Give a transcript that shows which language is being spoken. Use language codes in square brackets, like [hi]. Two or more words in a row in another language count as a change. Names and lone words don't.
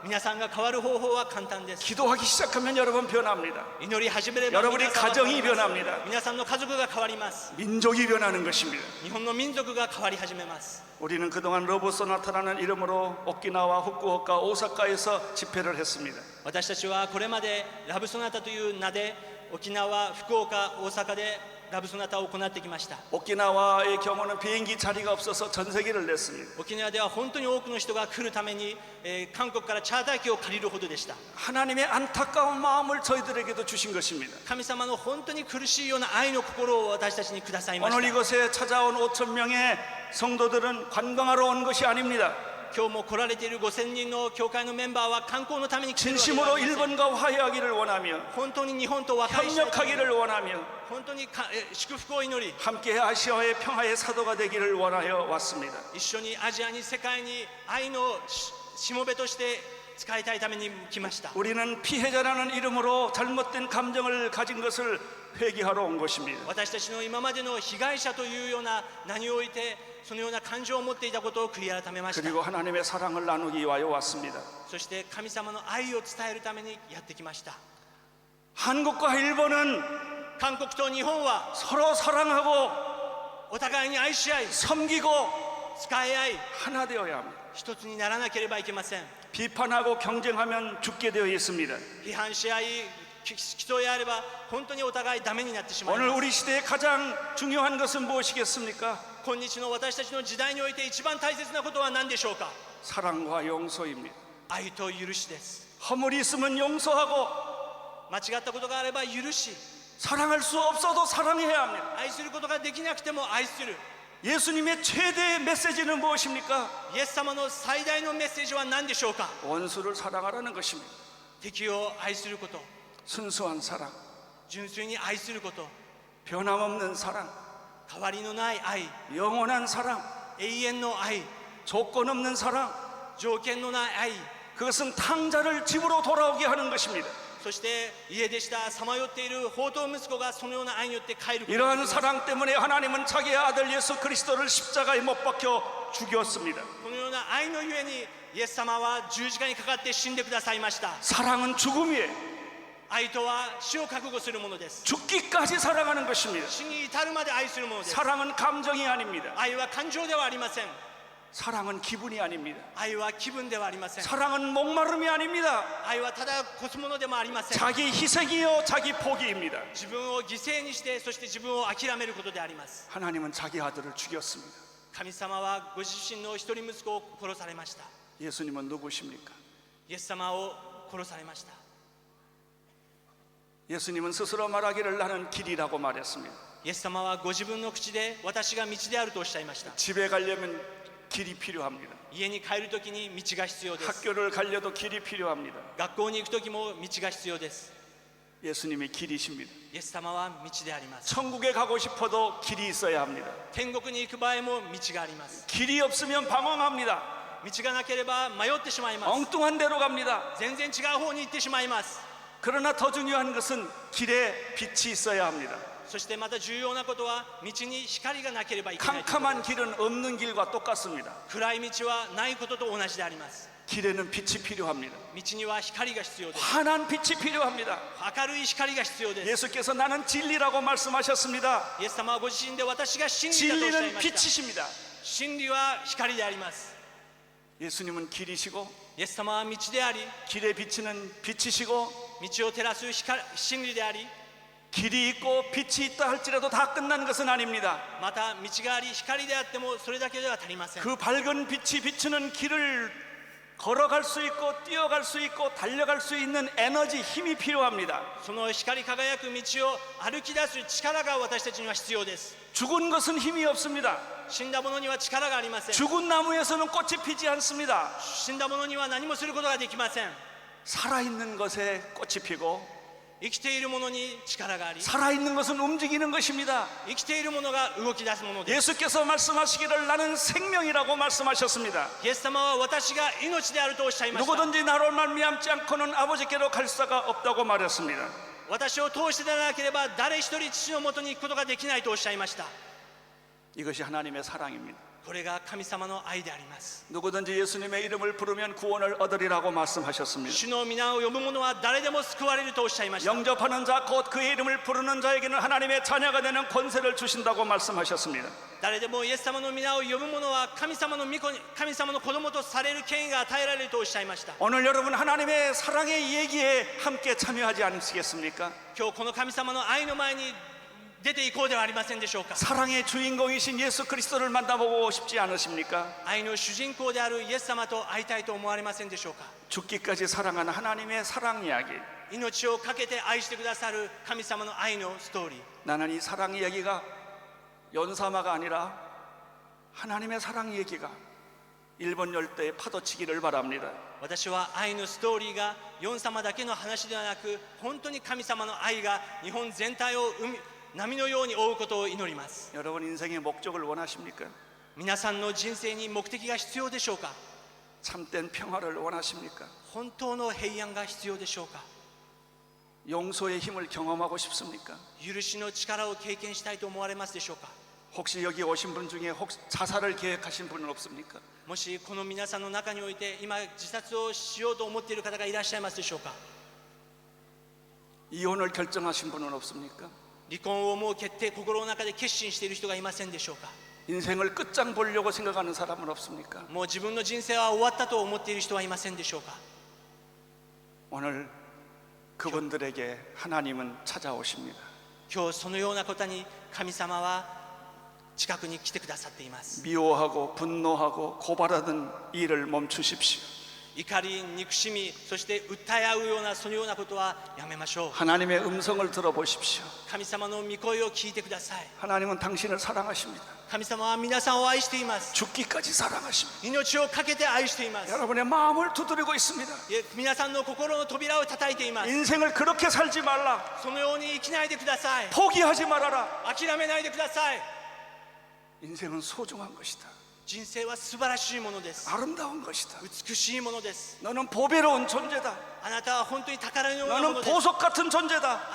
[ja] 皆さんが変わる方法は簡単です。 [ko] 기도하기 시작하면 여러분 변합니다. [ja] 祈り始めれば [ko] 여러분이 [ja] 皆さんは変わり [ko] 가정이 [ja] ます。 [ko] 변합니다. [ja] 皆さんの家族が変わります。 [ko] 민족이 변하는 것입니다. [ja] 日本の民族が変わり始めます。 [ko] 우리는 그동안 러브 소나타라는 이름으로 오키나와 후쿠오카 오사카에서 집회를 했습니다. [ja] 私たちはこれまでラブソナタという名で沖縄、福岡、大阪でラブソナタを行ってきました。 [ko] 오키나와의 경우는 비행기 자리가 없어서 전세기를 냈습니다. [ja] 沖縄では本当に多くの人が来るために、韓国からチャーター機を借りるほどでした。 [ko] 하나님의 안타까운 마음을 저희들에게도 주신 것입니다. [ja] 神様の本当に苦しいような愛の心を私たちにくださいまし [ko] 오늘 [ja] た。 [ko] 이곳에 찾아온 5천 명의 성도들은 관광하러 온 것이 아닙니다. [ja] 今日も来られている5000人の教会のメンバーは観光のために来ているわけでは [ko] 진심으로 [ja] ありません。 [ko] 일본과 화해하기를 원하며 [ja] 本当に日本と和解したいために [ko] 협력하기를 원하며 [ja] 本当に祝福を祈り、 [ko] 함께 아시아의 평화의 사도가 되기를 원하여 왔습니다. [ja] 一緒にアジアに世界に愛のしもべとして使いたいために来ました。 [ko] 우리는 피해자라는 이름으로 잘못된 감정을 가진 것을 회개하러 온 것입니다. [ja] 私たちの今までの被害者というような名においてそのような感情を持っていたことを悔い改めました。 [ko] 그리고 하나님의 사랑을 나누기 위하여 왔습니다. [ja] そして神様の愛を伝えるためにやってきました。 [ko] 한국과 일본은 [ja] 韓国と日本は [ko] 서로 사랑하고 [ja] お互いに愛し合い [ko] 섬기고 [ja] 使い合い [ko] 하나 되어야 합니다. [ja] 一つにならなければいけません。 [ko] 비판하고 경쟁하면 죽게 되어 있습니다. [ja] 批判し合い競い合えば本当にお互いダメになってしまい [ko] 오늘 [ja] ます。 [ko] 우리 시대에 가장 중요한 것은 무엇이겠습니까? [ja] 今日の私たちの時代において一番大切なことは何でしょうか。 [ko] 사랑과 용서입니다. [ja] 愛と許しです。 [ko] 허물이 있으면 용서하고 [ja] 間違ったことがあれば許し、 [ko] 사랑할 수 없어도 사랑해야 합니다. [ja] 愛することができなくても愛する。 [ko] 예수님의 최대의 메시지는 무엇입니까? [ja] イエス様の最大のメッセージは何でしょうか。 [ko] 원수를 사랑하라는 것입니다. [ja] 敵を愛すること、 [ko] 순수한 사랑, [ja] 純粋に愛すること、 [ko] 변함없는 사랑, [ja] 変わりのない愛、 [ko] 영원한 사랑, [ja] 永遠の愛、 [ko] 조건 없는 사랑. [ja] 条件のない愛。 [ko] 그것은 탕자를 집으로 돌아오게 하는 것입니다. [ja] そして家出したさまよっている放蕩息子がそのような愛によって帰ることができ [ko] 이러한 [ja] ます。 [ko] 사랑 때문에 하나님은 자기의 아들 예수 그리스도를 십자가에 못 박혀 죽였습니다. [ja] このような愛のゆえにイエス様は十字架にかかって死んでくださいました。 [ko] 사랑은 죽음이에요. [ja] 愛とは死を覚悟するものです。 [ko] 죽기까지 사랑하는 것입니다. [ja] 死に至るまで愛するものです。 [ko] 사랑은 감정이 아닙니다. [ja] 愛は感情ではありません。 [ko] 사랑은 기분이 아닙니다. [ja] 愛は気分ではありません。 [ko] 사랑은 목마름이 아닙니다. [ja] 愛はただこすものでもありません。 [ko] 자기 희생이요 자기 포기입니다. [ja] 自分を犠牲にしてそして自分を諦めることであります。 [ko] 하나님은 자기 아들을 죽였습니다. [ja] 神様はご自身の一人息子を殺されました。 [ko] 예수님은 누구십니까? [ja] イエス様を殺されました。 [ko] 예수님은 스스로 말하기를 나는 길이라고 말했습니다. [ja] イエス様はご自分の口で私が道であるとおっしゃいました。 [ko] 집에 가려면 길이 필요합니다. [ja] 家に帰るときに道が必要です。 [ko] 학교를 가려도 길이 필요합니다. [ja] 学校に行くときも道が必要です。 [ko] 예수님이 길이십니다. [ja] イエス様は道であります。 [ko] 천국에 가고 싶어도 길이 있어야 합니다. [ja] 天国に行く場合も道があります。 [ko] 길이 없으면 방황합니다. [ja] 道がなければ迷ってしまいます。 [ko] 엉뚱한 데로 갑니다. [ja] 全然違う方に行ってしまいます。 [ko] 그러나 더 중요한 것은 길에 빛이 있어야 합니다. [ja] そしてまた重要なことは道に光がなければいけないということ [ko] 캄캄한 길은 없는 길과 똑같습니다. [ja] 暗い道はないことと同じであります [ko] 길에는 빛이 필요합니다. [ja] 道には光が必要です [ko] 환한 빛이 필요합니다. [ja] 明るい光が必要です [ko] 예수께서 나는 진리라고 말씀하셨습니다. [ja] イエス様はご自身で私が真理だとおっしゃい [ko] 진리는 [ja] ました [ko] 빛이십니다. [ja] 真理は光であります [ko] 예수님은 길이시고 [ja] イエス様は道であり [ko] 길에 비치는 빛이시고 [ja] 道を照らす光真理であり [ko] 길이 있고 빛이 있다 할지라도 다 끝난 것은 아닙니다. [ja] また道があり光であってもそれだけでは足りません [ko] 그 밝은 빛이 비추는 길을 걸어갈 수 있고 뛰어갈 수 있고 달려갈 수 있는 에너지, 힘이 필요합니다. [ja] その光り輝く道を歩き出す力が私たちには必要です [ko] 죽은 것은 힘이 없습니다. [ja] 死んだ者には力がありません [ko] 죽은 나무에서는 꽃이 피지 않습니다. [ja] 死んだ者には何もすることができません [ko] 살아있는 것에 꽃이 피고 [ja] 生きている者に力があり [ko] 살아있는 것은 움직이는 것입니다. [ja] 生きている者が動き出すものです [ko] 예수께서 말씀하시기를 나는 생명이라고 말씀하셨습니다. [ja] イエス様は私が命であるとおっしゃいました [ko] 누구든지 나로 말미암지 않고는 아버지께로 갈 수가 없다고 말했습니다. [ja] 私を通してでなければ誰一人父のもとに行くことができないとおっしゃいました [ko] 이것이 하나님의 사랑입니다. [ja] これが神様の愛であります [ko] 누구든지 예수님의 이름을 부르면 구원을 얻으리라고 말씀하셨습니다. [ja] 主の皆を呼ぶ者は誰でも救われるとおっしゃいました [ko] 영접하는 자 곧 그의 이름을 부르는 자에게는 하나님의 자녀가 되는 권세를 주신다고 말씀하셨습니다. [ja] 誰でもイエス様の皆を呼ぶ者は神様の御子に神様の子供とされる権威が与えられるとおっしゃいました [ko] 오늘 여러분 하나님의 사랑의 얘기에 함께 참여하지 않으시겠습니까? [ja] 今日この神様の愛の前に出ていこうではありませんでしょうか [ko] 사랑의 주인공이신 예수 그리스도를 만나보고 싶지 않으십니까? [ja] 愛の主人公であるイエス様と会いたいと思われませんでしょうか [ko] 죽기까지 사랑하는 하나님의 사랑 이야기. [ja] 命を懸けて愛してくださる神様の愛のストーリー [ko] 나는 이 사랑 이야기가 연사마가 아니라 하나님의 사랑 얘기가 일본 열대에 파도치기를 바랍니다. [ja] 私は愛のストーリーがヨン様だけの話ではなく本当に神様の愛が日本全体を波のように覆うことを祈ります [ko] 여러분 인생의 목적을 원하십니까? [ja] 皆さんの人生に目的が必要でしょうか [ko] 참된 평화를 원하십니까? [ja] 本当の平安が必要でしょうか [ko] 용서의 힘을 경험하고 싶습니까? [ja] 許しの力を経験したいと思われますでしょうか [ko] 혹시 여기 오신 분 중에 혹시 자살을 계획하신 분은 없습니까? [ja] もしこの皆さんの中において今自殺をしようと思っている方がいらっしゃいますでしょうか [ko] 이혼을 결정하신 분은 없습니까? [ja] 離婚をもう心の中で決心している人がいませんでしょうか [ko] 인생을 끝장 보려고 생각하는 사람은 없습니까? [ja] もう自分の人生は終わったと思っている人はいませんでしょうか [ko] 오늘 그분들에게 하나님은 찾아오십니다. [ja] 今日そのようなことに神様は近くに来てくださっています [ko] 미워하고 분노하고 고발하는 일을 멈추십시오. [ja] 怒り、憎しみ、そして訴え合うようなそのようなことはやめましょう [ko] 하나님의 음성을 들어보십시오. [ja] 神様の御声を聞いてください [ko] 하나님은 당신을 사랑하십니다. [ja] 神様は皆さんを愛しています [ko] 죽기까지 사랑하십니다. [ja] 命を懸けて愛しています [ko] 여러분의 마음을 두드리고 있습니다. [ja] 皆さんの心の扉を叩いています [ko] 인생을 그렇게 살지 말라. [ja] そのように生きないでください [ko] 포기하지 말아라. [ja] 諦めないでください [ko] 인생은 소중한 것이다. [ja] 人生は素晴らしいものです [ko] 아름다운 것이다. [ja] 美しいものです [ko] 너는 보배로운 존재다. [ja] あなたは本当に宝のようなも [ko] 너는 [ja] のです [ko] 보석 같은 존재다.